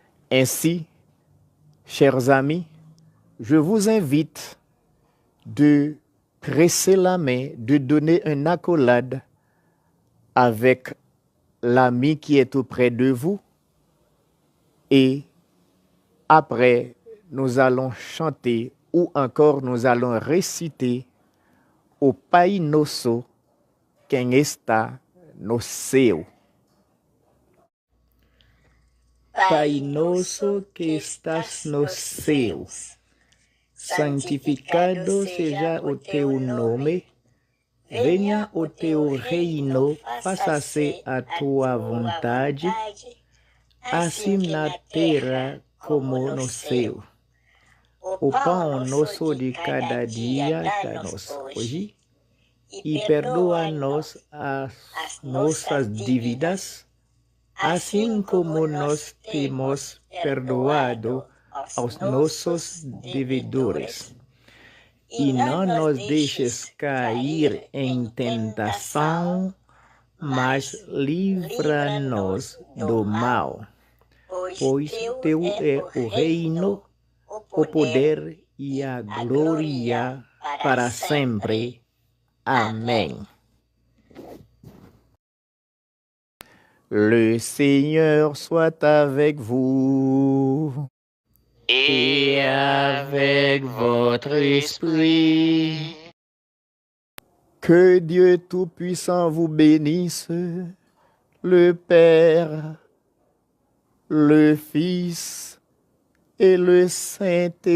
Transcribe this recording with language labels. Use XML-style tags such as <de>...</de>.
<fr>Ainsi, chers amis, je vous invite de presser la main, de donner une accolade avec l'ami qui est auprès de vous. Et après, nous allons chanter ou encore nous allons réciter au</fr> <pt>Pai Nosso quem está no céu. Pai nosso que estás nos céus, santificado seja o teu nome, venha o teu reino, faça-se a tua vontade, assim na terra como no céu. O pão nosso de cada dia dá-nos hoje, e perdoa-nos as nossas dívidas, assim como nós temos perdoado aos nossos devedores. E não nos deixes cair em tentação, mas livra-nos do mal. Pois teu é o reino, o poder e a glória para sempre. Amen.</pt> <fr>Le Seigneur soit avec vous et avec votre esprit. Que Dieu Tout-Puissant vous bénisse, le Père, le Fils et le Saint-Esprit.</fr>